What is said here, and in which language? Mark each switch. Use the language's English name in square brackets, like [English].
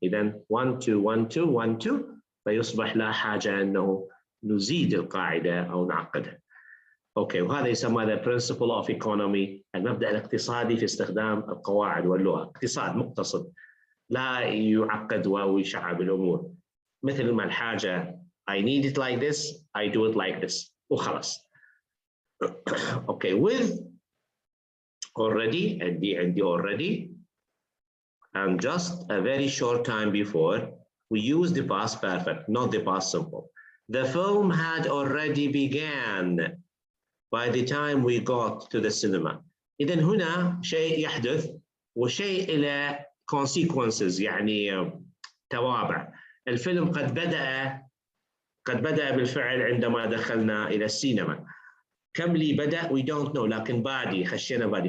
[Arabic] اذا 1 2 1 2 1 2، فيصبح لا حاجه انه نزيد القاعده او نعقدها. اوكي، وهذا يسمى [English] the principle of economy، [Arabic] المبدأ الاقتصادي في استخدام القواعد واللغة. اقتصاد مقتصد، لا يعقد ويشعب الأمور. مثل ما الحاجة [English] I need it like this, I do it like this، [Arabic] وخلاص. [English] Okay, with already، عندي already and just a very short time before we use the past perfect, not the past simple. The film had already began by the time we got to the cinema. [Arabic] إذن هنا شيء يحدث وشيء إلى consequences، يعني توابع. الفيلم قد بدأ بالفعل عندما دخلنا إلى السينما. كم لي بدأ [English] we don't know، [Arabic] لكن بادي، خشينا بادي.